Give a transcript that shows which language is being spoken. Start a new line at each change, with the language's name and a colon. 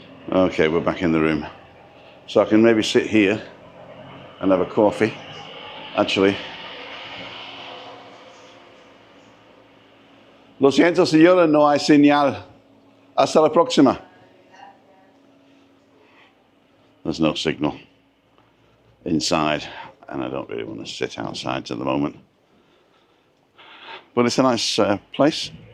English: Okay, we're back in the room. So I can maybe sit here and have a coffee. Actually.
Spanish: Lo siento, señora, no hay señal. Hasta la próxima.
English: There's no signal inside, and I don't really want to sit outside at the moment. But it's a nice place.